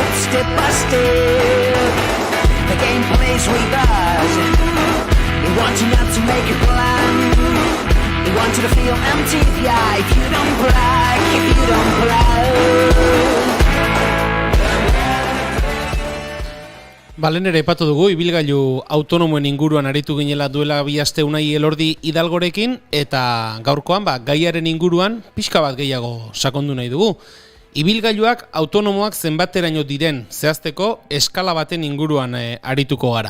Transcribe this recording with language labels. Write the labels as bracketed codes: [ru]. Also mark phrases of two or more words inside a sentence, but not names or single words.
[en] step by step. The game plays with us. They want you not to make a plan. They want you to feel empty, yeah, if you don't brag, if you don't brag. [eu] Balen ere epatu dugu, ibilgailu autonomoen inguruan aritu ginela duela 2 aste Unai Elordi Hidalgorekin, eta gaurkoan gaiaren inguruan pixka bat gehiago sakondu nahi dugu. Ibilgailuak autonomoak zenbateraino diren zehazteko eskala baten inguruan arituko gara.